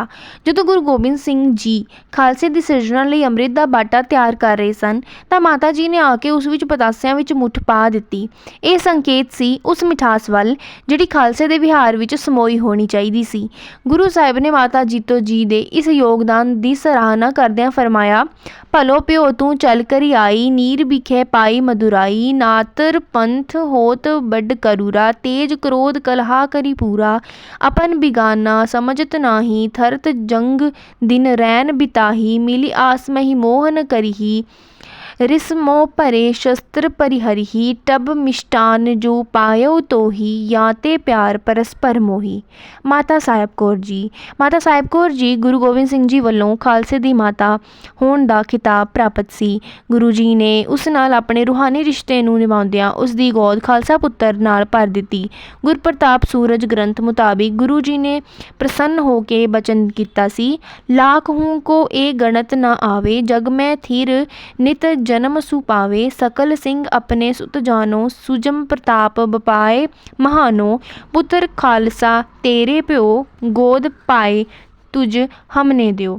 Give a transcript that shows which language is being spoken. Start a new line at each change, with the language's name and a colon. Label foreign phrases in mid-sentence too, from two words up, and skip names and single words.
Punjabi: ਜਦੋਂ ਗੁਰੂ ਗੋਬਿੰਦ ਸਿੰਘ ਜੀ ਖਾਲਸੇ ਦੀ ਸਿਰਜਣਾ ਲਈ ਅੰਮ੍ਰਿਤ ਦਾ ਬਾਟਾ ਤਿਆਰ ਕਰ ਰਹੇ ਸਨ ਤਾਂ ਮਾਤਾ ਜੀ ਨੇ ਆ ਕੇ ਉਸ ਵਿੱਚ ਪਤਾਸਿਆਂ ਵਿੱਚ ਮੁੱਠ ਪਾ ਦਿੱਤੀ। ਇਹ ਸੰਕੇਤ ਸੀ ਉਸ ਮਿਠਾਸ ਵੱਲ ਜਿਹੜੀ ਖਾਲਸੇ ਦੇ ਵਿਹਾਰ ਵਿੱਚ ਸਮੋਈ ਹੋਣੀ ਚਾਹੀਦੀ ਸੀ। ਗੁਰੂ ਸਾਹਿਬ ਨੇ ਮਾਤਾ ਜੀਤੋ ਜੀ ਦੇ ਇਸ ਯੋਗਦਾਨ ਦੀ ਸਰਾਹਨਾ ਕਰਦਿਆਂ ਫਰਮਾਇਆ,
Braj: ਭਲੋ ਪਿਓ ਤੂੰ ਚੱਲ ਕਰੀ ਆਈ, ਨੀਰ ਬਿਖੇ ਪਾਈ ਮਧੁਰਾਈ, ਨਾਤ पुत्र पंथ होत बड करूरा, तेज क्रोध कलहा करी पूरा, अपन बिगाना समझत नाही, थरत जंग दिन रैन बिताही, मिली आस मही मोहन करिही, रिस मोह भरे शस्त्र परिहरिही, टब मिष्टान जो पायो तोही, याते प्यार परस्पर मोही।
Punjabi: माता ਸਾਹਿਬ ਕੌਰ ਜੀ। ਮਾਤਾ ਸਾਹਿਬ ਕੌਰ ਜੀ ਗੁਰੂ ਗੋਬਿੰਦ ਸਿੰਘ ਜੀ ਵੱਲੋਂ ਖਾਲਸੇ ਦੀ ਮਾਤਾ ਹੋਣ ਦਾ ਖਿਤਾਬ ਪ੍ਰਾਪਤ ਸੀ। ਗੁਰੂ ਜੀ ਨੇ ਉਸ ਨਾਲ ਆਪਣੇ ਰੂਹਾਨੀ ਰਿਸ਼ਤੇ ਨੂੰ ਨਿਭਾਉਂਦਿਆਂ ਉਸ ਦੀ ਗੋਦ ਖਾਲਸਾ ਪੁੱਤਰ ਨਾਲ ਭਰ ਦਿੱਤੀ। ਗੁਰਪ੍ਰਤਾਪ ਸੂਰਜ ਗ੍ਰੰਥ ਮੁਤਾਬਿਕ ਗੁਰੂ ਜੀ ਨੇ ਪ੍ਰਸੰਨ ਹੋ ਕੇ ਬਚਨ ਕੀਤਾ ਸੀ,
Braj: ਲਾਖ ਹੂੰ ਕੋ ਇਹ ਗਣਤ ਨਾ ਆਵੇ, ਜਗ ਮੈਂ ਥਿਰ ਨਿਤ ਜਨਮ ਸੁਪਾਵੇ, ਸਕਲ ਸਿੰਘ ਆਪਣੇ ਸੁਤ ਜਾਨੋ, ਸੁਜਮ ਪ੍ਰਤਾਪ ਬਪਾਏ ਮਹਾਨੋ, ਪੁੱਤਰ ਖਾਲਸਾ ਤੇਰੇ ਪਿਓ, ਗੋਦ ਪਾਏ ਤੁਝ ਹਮਨੇ ਦਿਓ।